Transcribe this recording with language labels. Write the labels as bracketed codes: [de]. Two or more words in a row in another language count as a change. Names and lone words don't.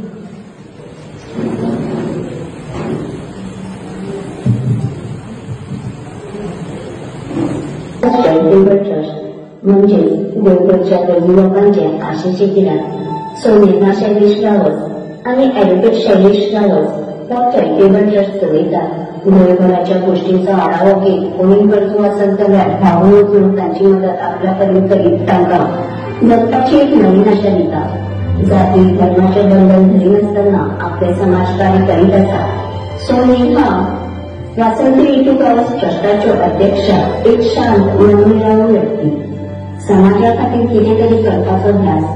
[en] charitable trust [mr] म्हणजे देवगडच्या गरजू लोकांच्या आशेचे किरण सौ नेहा शैलेश गावस आणि ॲडव्होकेट शैलेश गावस हो [en] charitable trust [mr] चलयतात। [kok] गोयभराच्या गोष्टींचा आढावा घेत कोणी गरजू असेल जाल्यार धावून वचून तांची मदत आपल्यापर्यंत करीत तांकां जगपाची एक नवीन आशा दिता। जाती धर्माचे बंधन धरी नासतना आपले समाजकार्य करीत आसा। सौ नेहा वासंती विठू गावस ट्रस्टाच्यो अध्यक्षा एक शांत मनमिळावू व्यक्ती, समाजा खातीर कितें तरी करपाचो ध्यास.